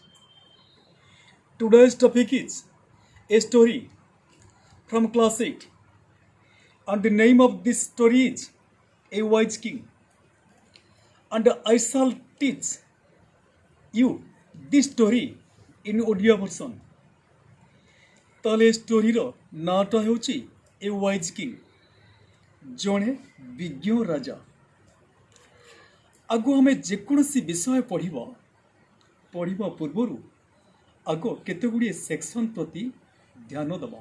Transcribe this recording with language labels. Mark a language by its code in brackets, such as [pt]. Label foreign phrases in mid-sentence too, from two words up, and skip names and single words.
[en] Today's topic is a story from class 8, and the name of this story is A Wise King. And I shall teach you this story in audio version. [or] ତାହେଲେ ଏ ଷ୍ଟୋରିର ନାଁଟା ହେଉଛି ଏ ୱାଇଜ୍ କିଙ୍ଗ, ଜଣେ ବିଜ୍ଞ ରାଜା। ଆଗ ଆମେ ଯେକୌଣସି ବିଷୟ ପଢ଼ିବା ପୂର୍ବରୁ ଆଗ କେତେଗୁଡ଼ିଏ ସେକ୍ସନ୍ ପ୍ରତି ଧ୍ୟାନ ଦେବା।